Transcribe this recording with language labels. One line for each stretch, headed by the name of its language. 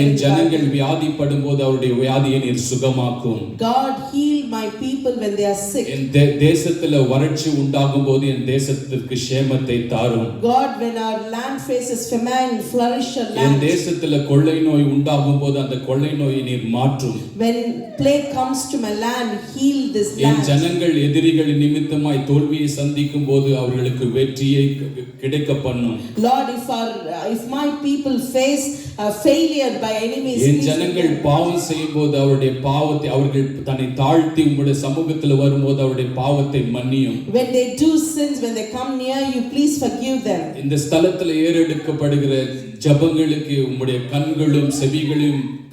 Tamil: என் ஜனங்கள் வியாதிப்படும்போது அவருடைய வியாதியை நீர் சுகமாக்கும்.
English: God heal my people when they are sick.
Tamil: என் தேசத்துல வறட்சி உண்டாகும் போது என் தேசத்திற்கு சேமத்தை தாரும்.
English: God, when our land faces famine, flourish our land.
Tamil: என் தேசத்துல கொள்ளை நோய் உண்டாகும் போது அந்த கொள்ளை நோயை நீர் மாற்றும்.
English: When plague comes to my land, heal this land.
Tamil: என் ஜனங்கள் எதிரிகள் நிமித்தமாய் தோல்வியை சந்திக்கும் போது அவர்களுக்கு வெற்றியை கிடைக்க பண்ணும்.
English: Lord, if my people face failure by enemies,
Tamil: என் ஜனங்கள் பாவம் செய்யும்போது அவருடைய பாவத்தை அவர்கள் தன்னை தாழ்த்தி உம்முடைய சமூகத்துல வரும்போது அவருடைய பாவத்தை மன்னியும்.
English: When they do sins, when they come near you, please forgive them.
Tamil: இந்த ஸ்தலத்துல ஏறெடுக்கப்படுகிற ஜெபங்களுக்கு உம்முடைய கண்களும் செவிகளையும்